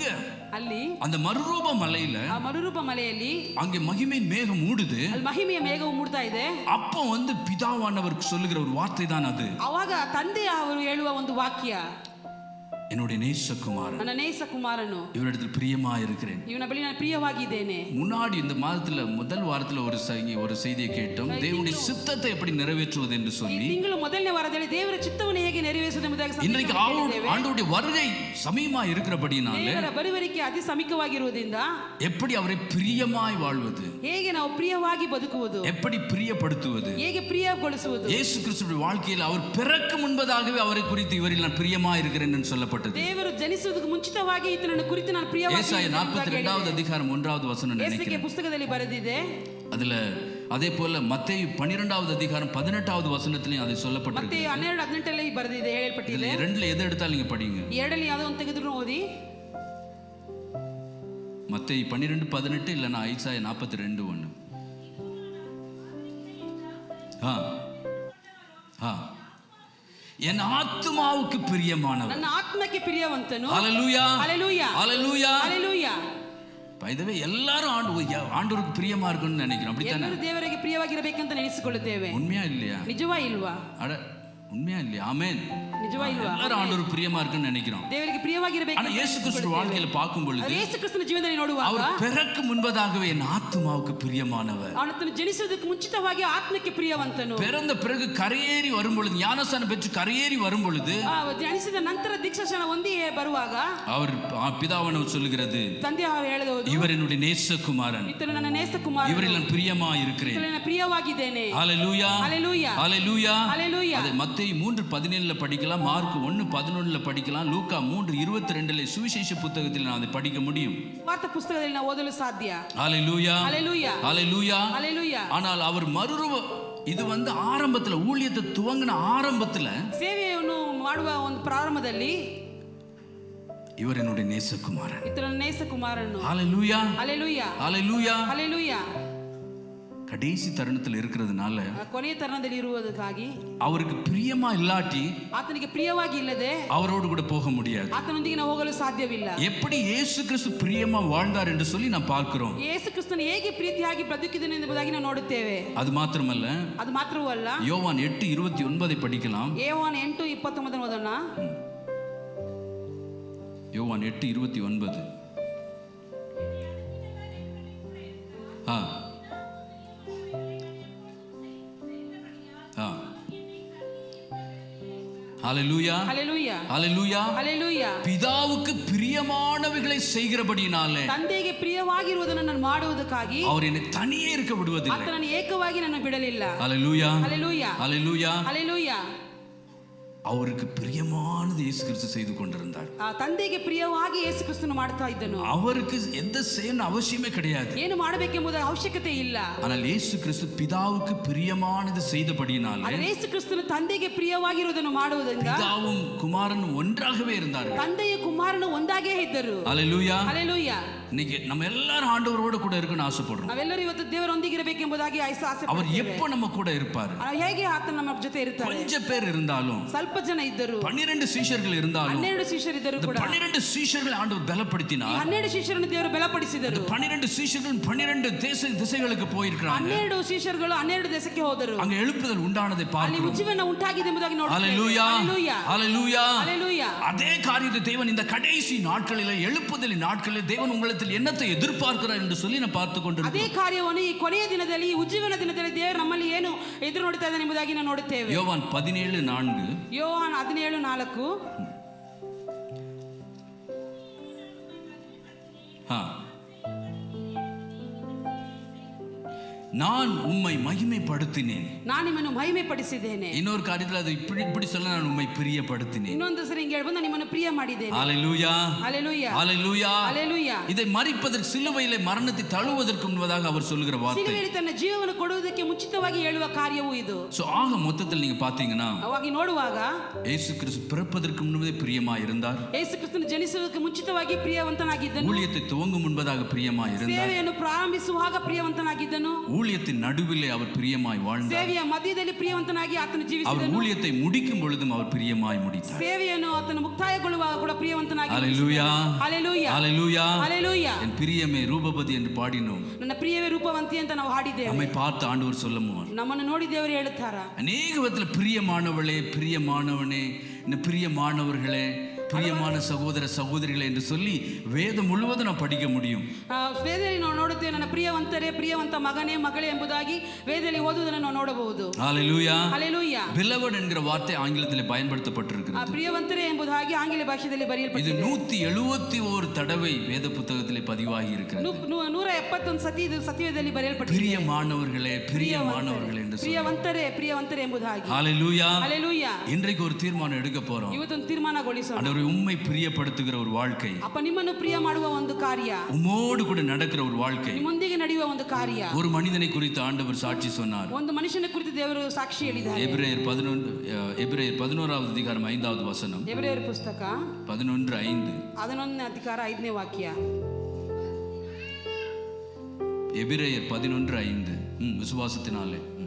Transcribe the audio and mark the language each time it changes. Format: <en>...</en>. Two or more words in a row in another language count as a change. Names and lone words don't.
<kn>ಅಲ್ಲಿ</kn> <ta>அந்த மறுரூப மலையில,</ta> <kn>ಆ ಮರುರೂಪ ಮಲೆಯಲ್ಲಿ</kn> <ta>அங்கே மகிமை மேகம் மூடுது.</ta> <kn>ಅಲ್ಲಿ ಮಹಿಮೆಯ ಮೇಘವು ಮೂಡ್ತಾ ಇದೆ.</kn> <ta>அப்போ பிதாவானவர் சொல்லுகிற ஒரு வார்த்தை தான் அது.</ta> <kn>ಅವಾಗ ತಂದೆ ಅವರು ಹೇಳುವ ಒಂದು ವಾಕ್ಯ,</kn> <ta>என்னுடைய நேசகுமாரன்,</ta> <kn>ನನ್ನ நேச ಕುಮಾರನು,</kn> <ta>இவரிடத்தில் பிரியமா இருக்கிறேன்.</ta> <kn>ಇವನ ಬಳಿ ನಾನು ಪ್ರಿಯವಾಗಿದ್ದೇನೆ.</kn> <ta>முன்னாடி இந்த மாதத்துல முதல் வாரத்துல ஒரு செய்தியை கேட்டோம், தேவனுடைய சித்தத்தை எப்படி நிறைவேற்றுவது என்று சொல்லி.</ta> <kn>ತಿಂಗಳು ಮೊದಲನೇ ವಾರದಲ್ಲಿ ದೇವರ ಚಿತ್ತವನ್ನು ಹೇಗೆ ನೆರವೇರಿಸುವುದು ಎಂಬುದಾಗಿ</kn> <ta>இன்றைக்கு ஆண்டவருடைய வருகை சமீபமா இருக்கிறபடினால,</ta> <kn>ದೇವರ ಬರುವಿಕೆ ಅತಿ ಸಮೀಪವಾಗಿರುವುದರಿಂದ</kn> <ta>எப்படி அவரை பிரியமாய் வாழ்வது,</ta> <kn>ಹೇಗೆ ನಾವು ಪ್ರಿಯವಾಗಿ ಬದುಕುವುದು,</kn> <ta>எப்படி பிரியப்படுத்துவது,</ta> <kn>ಹೇಗೆ ಪ್ರಿಯಗೊಳಿಸುವುದು.</kn> <ta>இயேசு கிறிஸ்துவின் வாழ்க்கையில் அவர் பிறக்கும் முன்பதாகவே அவரை குறித்து இவரில் நான் பிரியமா இருக்கிறேன் என்று சொல்லப்பட்டது.</ta> <kn>ದೇವರು ಜನಿಸುವುದಕ್ಕೆ ಮುಂಚಿತವಾಗಿ ಈತನನ್ನು ಕುರಿತು ನಾನು ಪ್ರಿಯವಾಗಿ</kn> <ta>ஏசாயா 42வது அதிகாரம் 1வது வசனம் நினைக்கிறேன்.</ta> <kn>ಪುಸ್ತಕದಲ್ಲಿ ಬರೆದಿದೆ.</kn> <ta>அதுல அதே போல மத்தேயு 12வது அதிகாரம் 18வது வசனத்திலையும் அதை சொல்லப்பட்டிருக்கு.</ta> <kn>ಮತ್ತೇಯು 12:18 ಬರೆದಿದೆ, ಹೇಳಲ್ಪಟ್ಟಿದೆ.</kn> <ta>ரெண்டுல எதை எடுத்தாலும் நீங்க படிங்க.</ta> <kn>ಎರಡಲ್ಲಿ ಯಾವುದೋ ಒಂದು ತೆಗೆದ್ರು ಓದಿ.</kn> <ta>மத்தேயு 12:18 இல்லனா ஐசாயா 42:1. என் ஆத்துமாவுக்கு பிரியமானவர்,</ta> <kn>ನನ್ನ ಆತ್ಮಕ್ಕೆ ಪ್ರಿಯವಂತನು.</kn> <ta>ஹல்லேலூயா, ஹல்லேலூயா, ஹல்லேலூயா, ஹல்லேலூயா. இதுவே எல்லாரும் ஆண்டவருக்கு பிரியமா இருக்குன்னு நினைக்கிறோம். அப்படித்தானே?</ta> <kn>ಎಲ್ಲರೂ ದೇವರಿಗೆ ಪ್ರಿಯವಾಗಿರಬೇಕಂತ ನೆನೆಸಿಕೊಳ್ಳುತ್ತೇವೆ.</kn> <ta>உண்மையா இல்லையா?</ta> <kn>ನಿಜವಾ ಇಲ್ವಾ?</kn> <ta>அட உண்மையா இல்லையா? ஆமென்.</ta> <kn>ನಿಜವಾ ಇಲ್ವಾ?</kn> <ta>எல்லாரும் ஆண்டவருக்கு பிரியமா இருக்குன்னு நினைக்கிறோம்.</ta> <kn>ದೇವರಿಗೆ ಪ್ರಿಯವಾಗಿರಬೇಕು.</kn> <ta>ஆனா இயேசு கிறிஸ்து வாழ்க்கையில பார்க்கும் பொழுது</ta> <kn>ಯೇಸು ಕ್ರಿಸ್ತನ ಜೀವನದಲ್ಲಿ ನೋಡುವಾಗ</kn> <ta>அவர் பிறக்கு முன்பதாகவே என் ஆத்துமாவுக்கு பிரியமானவர்.</ta> <kn>ಅವನು ಜನಿಸುವುದಕ್ಕೆ ಮುಂಚಿತವಾಗಿ ಆತ್ಮಕ್ಕೆ ಪ್ರಿಯವಂತನು.</kn> <ta>பிறந்த பிறகு கரையேறி வரும் பொழுது, ஞானஸ்நானம் பெற்று கரையேறி வரும் பொழுது,</ta> <kn>ಜನಿಸಿದ ನಂತರ ದೀಕ್ಷಾಸ್ನಾನ ಹೊಂದಿ ಬರುವಾಗ</kn> <ta>அவர் பிதாவானவர் சொல்லுகிறது,</ta> <kn>ತಂದೆ ಅವರು ಹೇಳಬಹುದು,</kn> <ta>இவர் என்னுடைய நேசகுமாரன்,</ta> <kn>ಇತನು ನನ್ನ ನೇಸಕುಮಾರನು,</kn> <ta>இவரில் நான் பிரியமா இருக்கிறேன்,</ta> <kn>ಇತನು ಪ್ರಿಯವಾಗಿದ್ದೇನೆ.</kn> <ta>ஹalleluya ஹalleluya ஹalleluya ஹalleluya. அதை மத்தேயு 3:17 படிக்கலாம், மார்க் 1:11 படிக்கலாம், லூக்கா 3:22 சுவிசேஷ புத்தகத்தில் நான் அதை படிக்க முடியும்.</ta> <kn>ವಾರ್ತ ಪುಸ್ತಕದಲ್ಲಿ ನಾವು ಓದಲು ಸಾಧ್ಯ.</kn> <ta>ஹalleluya ஹalleluya ஹalleluya ஹalleluya. ஆனால் அவர் இது ஆரம்பத்துல, ஊழியத்தை துவங்கின ஆரம்பத்துல,</ta> <kn>ಸೇವೆಯನ್ನು ಮಾಡುವ ಒಂದು ಪ್ರಾರಂಭದಲ್ಲಿ</kn> <ta>இவர் என்னுடைய நேசகுமாரன்,</ta> <kn>ಇತನ ನೇಸಕುಮಾರನು.</kn> <ta>ஹalleluya ஹalleluya ஹalleluya ஹalleluya. கடைசி தருணத்தில் இருக்கிறதுனால,</ta> <kn>ಕೊನೆಯ ತರುಣದಲ್ಲಿ ಇರುವುದಕ್ಕಾಗಿ</kn> <ta>அவருக்கு பிரியமா இல்லாட்டி</ta> <kn>ಆತನಿಗೆ ಪ್ರಿಯವಾಗಿ ಇಲ್ಲದೆ</kn> <ta>அவரோடு கூட போக முடியாது.</ta> <kn>ಆತನೊಂದಿಗೆ ನಾವು ಹೋಗಲು ಸಾಧ್ಯವಿಲ್ಲ.</kn> <ta>எப்படி இயேசு கிறிஸ்து பிரியமா வாழ்ந்தார் என்று சொல்லி நாம் பார்க்கிறோம்.</ta> <kn>ಯೇಸು ಕ್ರಿಸ್ತನು ಹೇಗೆ ಪ್ರೀತಿಯಾಗಿ ಬದುಕಿದನು ಎಂಬುದಾಗಿ ನಾವು ನೋಡುತ್ತೇವೆ.</kn> <ta>அது மாத்திரமல்ல,</ta> <kn>ಅದು ಮಾತ್ರವೂ ಅಲ್ಲ,</kn> <ta>யோவான் 8:29 படிக்கலாம்.</ta> <kn>ಯೋವಾನ 8:29 ಓದೋಣ.</kn> <ta>யோவான் 8:29. ஹalleluya ஹalleluya ஹalleluya ஹalleluya. பிதாவுக்கு பிரியமானவைகளை செய்கிறபடினாலே,</ta> <kn>ತಂದೆಗೆ ಪ್ರಿಯವಾಗಿರುವುದನ್ನು ನಾನು ಮಾಡುವುದಕ್ಕಾಗಿ</kn> <ta>அவர் என்னை தனியே இருக்க விடுவதில்லை.</ta> <kn>ಆತನನ್ನು ಏಕವಾಗಿ ನನ್ನ ಬಿಡಲಿಲ್ಲ.</kn> <ta>ஹalleluya ஹalleluya ஹalleluya ஹalleluya. அவருக்கு பிரியமானது இயேசு கிறிஸ்து செய்து கொண்டிருந்தார்.</ta> <kn>ತಂದೆಗೆ ಪ್ರಿಯವಾಗಿ ಯೇಸು ಕ್ರಿಸ್ತನು ಮಾಡ್ತಾ ಇದ್ದನು.</kn> <ta>அவருக்கு எந்த செய்யணும் அவசியமே கிடையாது,</ta> <kn>ಏನು ಮಾಡಬೇಕೆಂಬುದರ ಅವಶ್ಯಕತೆ ಇಲ್ಲ.</kn> <ta>ஆனால் இயேசு கிறிஸ்து பிதாவுக்கு பிரியமானது செய்தபடினாலே,</ta> <kn>ಆದರೆ ಯೇಸು ಕ್ರಿಸ್ತನು ತಂದೆಗೆ ಪ್ರಿಯವಾಗಿರುವುದನ್ನು ಮಾಡುವುದರಿಂದ</kn> <ta>பிதாவும் குமாரனும் ஒன்றாகவே இருந்தார்கள்.</ta> <kn>ತಂದೆಯು ಕುಮಾರನು ಒಂದಾಗೇ ಇದ್ದರು.</kn> <ta>ஹalleluya</ta> <kn>ಹalleluya.</kn> <ta>இன்னைக்கு நம்ம எல்லாரும் ஆண்டவரோட கூட இருக்கணும்னு ஆசைப்படுறோம்.</ta> <kn>ನಾವೆಲ್ಲರೂ ಇವತ್ತು ದೇವರೊಂದಿಗೆ ಇರಬೇಕೆಂಬುದಾಗಿ ಆಸೆ</kn> <ta>அவர்</ta> <kn>ಪಡುತ್ತೇವೆ.</kn> <ta>எப்ப நம்ம கூட இருப்பாரு?</ta> <kn>ಹೇಗೆ ಆತನ ನಮ್ಮ ಜೊತೆ ಇರ್ತಾರೆ?</kn> <ta>கொஞ்சம் பேர் இருந்தாலும்,</ta> <kn>ಸ್ವಲ್ಪ ಜನ ಇದ್ದರು,</kn> <ta>12 ಸೀಷர்கள் இருந்தாலும்,</ta> <kn>12 ಶಿಷ್ಯರಿದ್ದರು ಕೂಡ</kn> <ta>12 ಸೀಷர்கள் ಆண்டவர் ಬಲப்படுத்தினார்.</ta> <kn>12 ಶಿಷ್ಯರನ್ನು ದೇವರು ಬಲಪಡಿಸಿದರು.</kn> <ta>12 ಸೀಷர்கள் 12 திசைகளுக்கு போயிருக்காங்க.</ta> <kn>12 ಶಿಷ್ಯರುಗಳು 12 ದೇಶಕ್ಕೆ ಹೋದರು.</kn> <ta>அங்க எழுப்புதல் உண்டானதை</ta> <kn>ಅಲ್ಲಿ</kn> <ta>பார்க்கிறோம்.</ta> <kn>ಉಜ್ಜೀವನ ಉಂಟಾಗಿದೆ ಎಂಬುದಾಗಿ ನೋಡುತ್ತೇವೆ.</kn> <ta>ஹalleluya ஹalleluya ஹalleluya ஹalleluya. அதே காரியத்தை தேவன் இந்த கடைசி நாட்களிலே, எழுப்புதலின் நாட்களிலே தேவன் உங்களிடத்தில் என்னத்தை எதிர்பார்க்கிறார் என்று சொல்லி நான் பார்த்து கொண்டிருக்கிறேன்.</ta> <kn>ಅದೇ ಕಾರ್ಯವನ್ನು ಈ ಕೊನೆಯ ದಿನದಲ್ಲಿ, ಉಜ್ಜೀವನ ದಿನದಲ್ಲಿ ದೇವರು ನಮ್ಮಲ್ಲಿ ಏನು ಎದುರು ನೋಡುತ್ತಾ ಇದ್ದಾನೆ ಎಂಬುದಾಗಿ ನಾವು ನೋಡುತ್ತೇವೆ.</kn> <ta>யோவான் 17:4.</ta> <kn>ಯೋಹಾನ 17:4.</kn> <ta>நான் உம்மை மகிமைப்படுத்தினேன்,</ta> <kn>ನಾನು ನಿಮ್ಮನ್ನು ಮಹಿಮೆ ಪಡಿಸಿದ್ದೇನೆ.</kn> <ta>இன்னொரு காரியத்தில் அது இப்படி சொல்ல, நான் உம்மை பிரியப்படுத்தினேன்.</ta> <kn>ಇನ್ನೊಂದು ಸರಿ ಹಿಂಗೆ ಹೇಳ್ಬೋದು, ನಾನು ನಿಮ್ಮನ್ನು ಪ್ರಿಯ ಮಾಡಿದ್ದೇನೆ.</kn> <ta>ஹalleluya ஹalleluya ஹalleluya ஹalleluya. இதை மரிப்பதற்கு, சிலுவையிலே மரணத்தை தழுவதற்கு முன்பதாக அவர் சொல்லுகிற வார்த்தை.</ta> <kn>ಸಿಲುಬೆಯಲ್ಲಿ ತನ್ನ ಜೀವವನ್ನು ಕೊಡುವುದಕ್ಕೆ ಮುಂಚಿತವಾಗಿ ಹೇಳುವ ಕಾರ್ಯವೂ ಇದು.</kn> <ta>சோ ஆக மொத்தத்தில் நீங்க பாத்தீங்கன்னா,</ta> <kn>ಅವಾಗಿ ನೋಡುವಾಗ</kn> <ta>இயேசு கிறிஸ்து பிறப்பதற்கு முன்பே பிரியமா இருந்தார்.</ta> <kn>ಯೇಸು ಕ್ರಿಸ್ತನು ಜನಿಸುವುದಕ್ಕೆ ಮುಂಚಿತವಾಗಿ ಪ್ರಿಯವಂತನಾಗಿದ್ದನು.</kn> <ta>ஊழியத்தை துவங்கும் முன்பதாக பிரியமா இருந்தார்.</ta> <kn>ಸೇವೆಯನ್ನು ಪ್ರಾರಂಭಿಸುವಾಗ ಪ್ರಿಯವಂತನಾಗಿದ್ದನು.</kn> <ta>ஊழியத்தின் நடுவிலே அவர் பிரியமாய் வாழ்ந்தார்.</ta> <kn>ಸೇವೆಯ ಮಧ್ಯದಲ್ಲಿ ಪ್ರಿಯವಂತನಾಗಿ ಆತನು</kn> <ta>அவர்</ta> <kn>ಜೀವಿಸಿದನು.</kn> <ta>ஊழியத்தை முடிக்கும் பொழுதும் அவர் பிரியமாய் முடித்தார்.</ta> <kn>ಸೇವೆಯನ್ನು ಆತನು ಮುಕ್ತಾಯಗೊಳ್ಳುವಾಗ ಕೂಡ ಪ್ರಿಯವಂತನಾಗಿ.</kn> <ta>ஹalleluya</ta> <kn>ಹalleluya</kn> <ta>ஹalleluya</ta> <kn>ಹalleluya.</kn> <ta>என் பிரியமே ரூபபதி என்று பாடினோம்.</ta> <kn>ನನ್ನ ಪ್ರಿಯವೇ ರೂಪವಂತಿ ಅಂತ ನಾವು ಹಾಡಿದ್ದೇವೆ.</kn> <ta>நம்மை பார்த்து ஆண்டவர் சொல்லுவார்,</ta> <kn>ನಮ್ಮನ್ನು ನೋಡಿ ದೇವರು ಹೇಳುತ್ತಾರ,</kn> <ta>அநேக விதத்தில் பிரியமானவளே, பிரியமானவனே, இந்த பிரியமானவர்களே, பிரியமான சகோதர சகோதரிகளே என்று சொல்லி வேதம் முழுவதும் நான் படிக்க முடியும்.</ta> <kn>ವೇದದಲ್ಲಿ ನಾವು ನೋಡುತ್ತೇವೆ, ನನ್ನ ಪ್ರಿಯವಂತರೇ, ಪ್ರಿಯವಂತ ಮಗನೇ, ಮಗಳೇ ಎಂಬುದಾಗಿ ವೇದದಲ್ಲಿ ಓದುವುದನ್ನು ನಾವು ನೋಡಬಹುದು.</kn> <ta>ஹalleluya</ta> <kn>ಹalleluya.</kn> <ta>beloved என்கிற வார்த்தை ஆங்கிலத்தில் பயன்படுத்தப்பட்டிருக்கிறது.</ta> <kn>ಪ್ರಿಯವಂತರೇ ಎಂಬುದಾಗಿ ಆಂಗ್ಲ ಭಾಷೆಯಲ್ಲಿ</kn> <ta>இது</ta> <kn>ಬರೆಯಲ್ಪಟ್ಟಿದೆ.</kn> <ta>171 தடவை வேத புத்தகத்திலே பதிவாகி இருக்கிறது.</ta> <kn>171 ಸತಿ ಇದು ಸತ್ಯವೇದದಲ್ಲಿ ಬರೆಯಲ್ಪಟ್ಟಿದೆ.</kn> <ta>பிரியமானவர்களே, பிரியமானவர்களே என்று சொல்லி.</ta> <kn>ಪ್ರಿಯವಂತರೇ, ಪ್ರಿಯವಂತರೇ ಎಂಬುದಾಗಿ.</kn> <ta>ஹalleluya</ta> <kn>ಹalleluya.</kn> <ta>இன்றைக்கு ஒரு தீர்மானம் எடுக்க போறோம்.</ta> <kn>ಇವತ್ತೊಂದು ತೀರ್ಮಾನಗೊಳಿಸೋಣ.</kn> <ta>ஆண்டவரே, உம்மை பிரியப்படுத்துகிற ஒரு வாழ்க்கை,</ta> <kn>ಅಪ್ಪ ನಿಮ್ಮನ್ನು ಪ್ರಿಯ ಮಾಡುವ ಒಂದು ಕಾರ್ಯ,</kn> <ta>உம்மோடு கூட நடக்கிற ஒரு வாழ்க்கை.</ta> <kn>ನಿಮ್ಮೊಂದಿಗೆ ನಡೆಯುವ ಒಂದು ಕಾರ್ಯ.</kn> <ta>ஒரு மனிதனை குறித்து ஆண்டவர் சாட்சி சொன்னார்.</ta> <kn>ಒಂದು ಮನುಷ್ಯನ ಕುರಿತು ದೇವರು ಸಾಕ್ಷಿ ಹೇಳಿದ್ದಾರೆ.</kn> <ta>எபிரேயர் 11வது அதிகாரம் 5வது வசனம்.</ta> <kn>ಎಬ್ರಿಯರ ಪುಸ್ತಕ 11:5. 11ನೇ ಅಧಿಕಾರ 5ನೇ ವಾಕ್ಯ.</kn> <ta>எபிரேயர் 11:5. விசுவாசத்தினாலே.</ta>